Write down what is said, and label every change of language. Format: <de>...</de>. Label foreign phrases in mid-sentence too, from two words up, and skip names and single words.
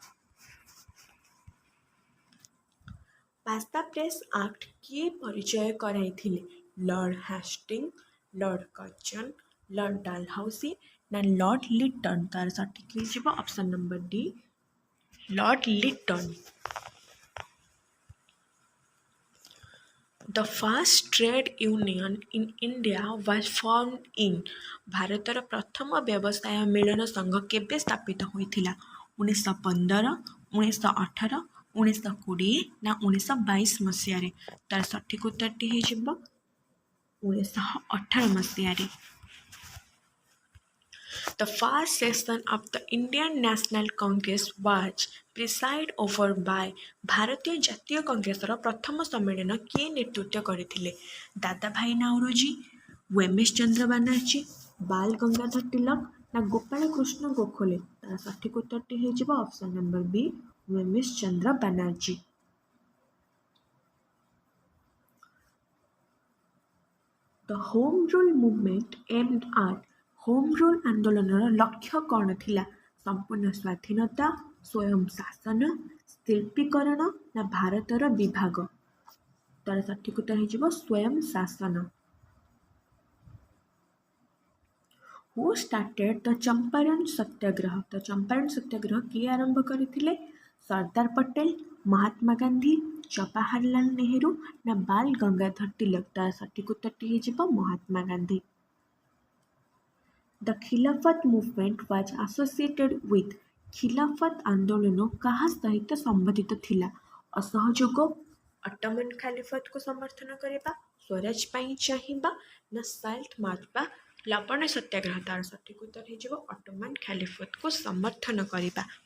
<or>ପାସ୍ତା ପ୍ରେସ୍ ଆକ୍ଟ କିଏ ପରିଚୟ କରାଇଥିଲେ? ଲର୍ଡ ହାଷ୍ଟିଙ୍ଗ, ଲର୍ଡ କର୍ଜନ, ଲର୍ଡ ଡାଲହାଉସି ନା ଲର୍ଡ ଲିଟନ? ତାର ସଠିକ ହେଇଯିବ</or> <en>option number</en> <or>ଡି, ଲର୍ଡ ଲିଟନ।</or> <en>The first trade union in India was formed in।</en> <or>ଭାରତର ପ୍ରଥମ ବ୍ୟବସାୟ ମିଳନ ସଂଘ କେବେ ସ୍ଥାପିତ ହୋଇଥିଲା? 1915, 1918, 1920 ନା 1922 ମସିହାରେ? ତାର ସଠିକ ଉତ୍ତରଟି ହେଇଯିବ 1918 ମସିହାରେ।</or> <en>The first session of the Indian National Congress was presided over by।</en> <or>ଭାରତୀୟ ଜାତୀୟ କଂଗ୍ରେସର ପ୍ରଥମ ସମ୍ମିଳନ କିଏ ନେତୃତ୍ୱ କରିଥିଲେ? ଦାଦାଭାଇ ନାଉରୋଜି, ୱେମେଶ ଚନ୍ଦ୍ର ବାନାର୍ଜୀ, ବାଲ ଗଙ୍ଗାଧର ତିଲକ ନା ଗୋପାଳ କୃଷ୍ଣ ଗୋଖଲେ? ତାର ସଠିକ ଉତ୍ତରଟି ହେଇଯିବ</or> <en>option number</en> <or>ବି, ୱେମେଶ ଚନ୍ଦ୍ର ବାନାର୍ଜୀ।</or> <en>The Home Rule movement aimed at।</en> <or>ହୋମ୍ ରୁଲ୍ ଆନ୍ଦୋଳନର ଲକ୍ଷ୍ୟ କ'ଣ ଥିଲା? ସମ୍ପୂର୍ଣ୍ଣ ସ୍ୱାଧୀନତା, ସ୍ୱୟଂ ଶାସନ, ଶିଳ୍ପୀକରଣ ନା ଭାରତର ବିଭାଗ? ତାର ସଠିକ ଉତ୍ତର ହେଇଯିବ ସ୍ୱୟଂ ଶାସନ।</or> <en>Who started the ଚମ୍ପାରଣ ସତ୍ୟାଗ୍ରହ?</en> <or>ତ ଚମ୍ପାରଣ ସତ୍ୟାଗ୍ରହ କିଏ ଆରମ୍ଭ କରିଥିଲେ? ସର୍ଦ୍ଦାର ପଟେଲ, ମହାତ୍ମା ଗାନ୍ଧୀ, ଜବାହରଲାଲ ନେହେରୁ ନା ବାଲ ଗଙ୍ଗାଧର ତିଲକ? ତାର ସଠିକ ଉତ୍ତରଟି ହେଇଯିବ ମହାତ୍ମା ଗାନ୍ଧୀ।</or> <en>The Khilafat movement was associated with।</en> <or>ଖିଲାଫତ ଆନ୍ଦୋଳନ କାହା ସହିତ ସମ୍ବନ୍ଧିତ ଥିଲା? ଅସହଯୋଗ, ଅଟୋମାନ ଖାଲିଫତକୁ ସମର୍ଥନ କରିବା, ସ୍ୱରାଜ ପାଇଁ ଚାହିଁବା ନା ସାଲ୍ଟ ମାର୍ଚ୍ଚ ବା ଲବଣ ସତ୍ୟାଗ୍ରହ? ତାର ସଠିକ ଉତ୍ତର ହେଇଯିବ ଅଟୋମାନ ଖାଲିଫତକୁ ସମର୍ଥନ କରିବା।</or>